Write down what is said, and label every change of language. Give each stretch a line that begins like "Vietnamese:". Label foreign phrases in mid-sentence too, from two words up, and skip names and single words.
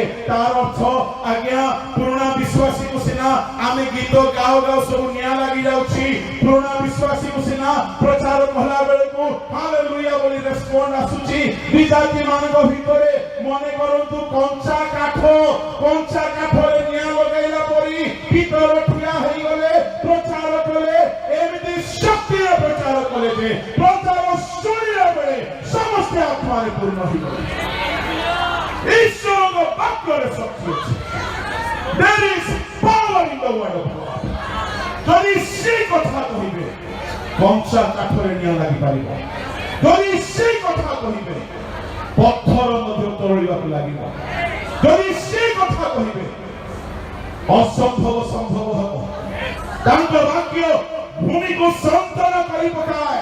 Odia: ତାର ଅର୍ଥ ଆଜ୍ଞା, ପୁରୁଣା ବିଶ୍ୱାସୀକୁ ସିନା ଆମେ ଗୀତ ଗାଉ ଗାଉ ସବୁ ନିଆଁ ଲାଗି ଯାଉଛି, ପୁରୁଣା ବିଶ୍ୱାସୀକୁ ସିନା ପ୍ରଚାର କଲା ବେଳକୁ ହାଲେଲୁୟା ବୋଲି ରେସ୍ପଣ୍ଡ ଆସୁଛି, ବିଜାତି ମାନଙ୍କ ଭିତରେ ମନେ କରନ୍ତୁ କଞ୍ଚା କାଠରେ ନିଆଁ ଲଗାଇଲା ପରି ଭିତର ଠିଆ ହେଇଗଲେ, ପ୍ରଚାର କଲେ, ଏମିତି ଶକ୍ତିରେ ପ୍ରଚାର କଲେ ଯେ ପ୍ରଚାର ଶୁଣିଲା ବେଳେ ସମସ୍ତେ ଆତ୍ମାରେ ପୂର୍ଣ୍ଣ ହେଇଗଲେ। ଈଶ୍ୱରଙ୍କ ବାକ୍ୟରେ ଶକ୍ତି ଅଛି।
English: There is power in the word of God.
Odia: ଯଦି ସେ କଥା କହିବେ କଞ୍ଚା କାଠରେ ନିଆଁ ଲାଗିପାରିବ, ଯଦି ସେ କଥା କହିବେ ପଥର ମଧ୍ୟ ତରଳିବାକୁ ଲାଗିବ, ଯଦି ସେ କଥା କହିବେ ଅସମ୍ଭବ ସମ୍ଭବ ହେବ। ତାଙ୍କ ବାକ୍ୟ ଭୂମିକୁ ସନ୍ତରଣ କରି ପକାଏ।